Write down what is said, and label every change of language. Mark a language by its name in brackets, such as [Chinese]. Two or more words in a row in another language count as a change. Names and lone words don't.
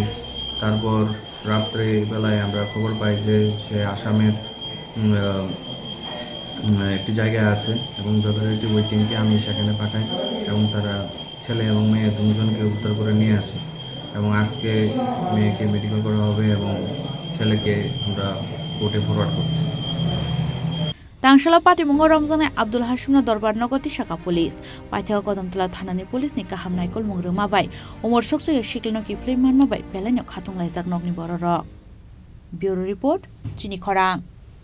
[Bangla] তারপর রাত্রে বেলায় আমরা খবর পাই যে সে আসামের একটি জায়গায় আছে এবং যথারীতি ওই টিমকে আমি সেখানে পাঠাই এবং তারা ছেলে এবং মেয়ে দুজনকে উদ্ধার করে নিয়ে আসে এবং আজকে মেয়েকে মেডিকেল করা হবে এবং ছেলেকে আমরা কোর্টে ফরওয়ার্ড করছি। [Kok Borok] Tangshala patimungo Ramjane Abdul Hasim no Dorbar Nogoti Saka police paithago Kodamtala Thanani police ni kaham naikol mungruma bai Umar soksukya Sikli no kiplai manma bai belai no khatung laijak nokni bororok [English] Bureau report [Kok Borok] Chini Khorang